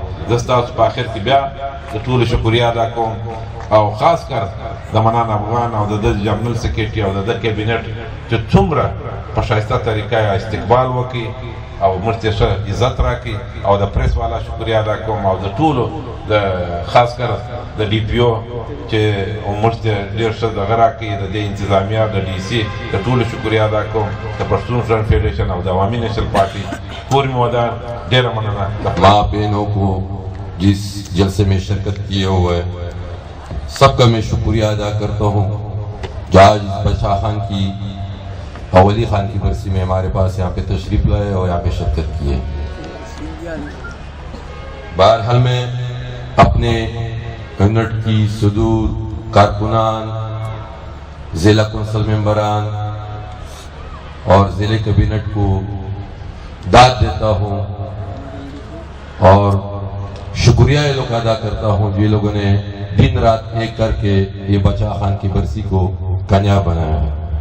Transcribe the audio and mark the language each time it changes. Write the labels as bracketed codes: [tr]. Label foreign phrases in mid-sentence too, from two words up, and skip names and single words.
[ps] زه ستاسو په آخر کې بیا د ټولو شکریا ادا کوم، او خاص کر د منان افغان او د ده [en] general secretary [ps] او د ده کابینټ چې څومره په ښایسته طریقه استقبال وکړي او موږ ته ښه عزت راکړي، او د پریس والا شکریا ادا کوم، او د ټولو د خاص کر د ډي پي او چې موږ ته ډېر ښه دغه راکړي، د دې انتظامیه د ډي سي د ټولو شکریا ادا کوم، د پښتون فرنٹ فیډریشن او د عوامي نیشنل پارټي پوری مودان ډېره مننه۔ [ur] ماں بہنوں کو جس جلسے میں شرکت کیے ہوئے سب کا میں شکریہ ادا کرتا ہوں، جو آج اس باچا خان کی ولی خان کی برسی میں ہمارے پاس یہاں پہ تشریف لائے اور یہاں پہ شرکت کیے۔ بہرحال میں اپنے یونٹ کی صدور کارکنان، ضلع کونسل ممبران اور ضلع کابینٹ کو داد دیتا ہوں اور شکریہ یہ لوگ ادا کرتا ہوں جو یہ لوگوں نے دن رات ایک کر کے یہ باچا خان کی برسی کو کامیاب بنایا ہے۔